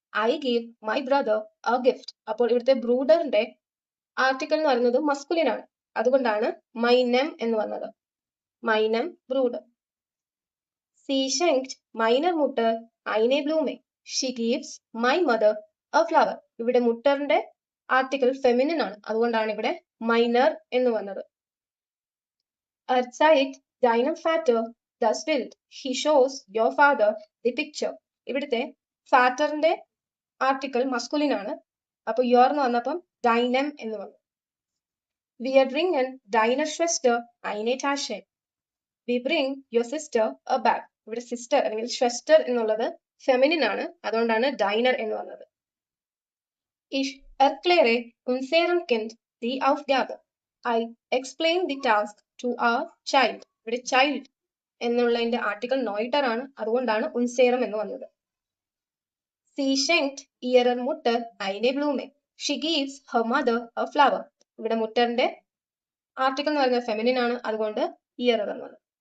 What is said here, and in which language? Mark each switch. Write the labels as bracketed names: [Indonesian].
[English] I give my brother a gift. [Malayalam] അപ്പോൾ ഇവിടുത്തെ ബ്രൂഡറിന്റെ article എന്ന് പറയുന്നത് മസ്കുലിൻ ആണ്. അതുകൊണ്ടാണ് മൈനം എന്ന് വന്നത്. മൈനം brooder. [German] സി ഷെങ്ക്ട് മൈനർ മുട്ടർ ഐനെ ബ്ലൂമെ. [English] She gives my mother a flower. [Malayalam] ഇവിടെ മുട്ടറിന്റെ ആർട്ടിക്കിൾ ഫെമിനിൻ ആണ്. അതുകൊണ്ടാണ് ഇവിടെ മൈനർ എന്ന് വന്നത്. [German] Erzeit deinem Vater das Bild. [English] He shows your father the picture. [Malayalam] ഇവിടുത്തെ ഫാറ്ററിന്റെ ആർട്ടിക്കിൾ മസ്കുലിൻ ആണ്. അപ്പൊ യുവർ എന്ന് വന്നപ്പം ഡൈനം എന്ന് വന്നു. [German] Wir bringen deiner Schwester eine Tasche. [English] We bring your sister a bag. [Malayalam] ഇവിടെ സിസ്റ്റർ അല്ലെങ്കിൽ ഷ്വസ്റ്റർ എന്നുള്ളത് ഫെമിനിൻ ആണ്. അതുകൊണ്ടാണ് ഡൈനർ എന്ന് വന്നത്. [German] Ich erkläre unserem Kind die Aufgabe. [English] I explain the task to our child. [Malayalam] ഇവിടെ ചൈൽഡ് എന്നുള്ളതിന്റെ ആർട്ടിക്കിൾ നോയിറ്റർ ആണ്. അതുകൊണ്ടാണ് ഉൻസേരം എന്ന് വന്നത്. [German] സി ഷെങ്ക്ട് ഇയറർ മുട്ടർ ഐനെ ബ്ലൂമെ. [English] She gives her mother a flower. [Malayalam] ഇവിടെ മുട്ടറിന്റെ ആർട്ടിക്കിൾ എന്ന് പറയുന്നത് ഫെമിനിൻ ആണ്. അതുകൊണ്ട് ഇയറർ എന്ന് വന്നത്.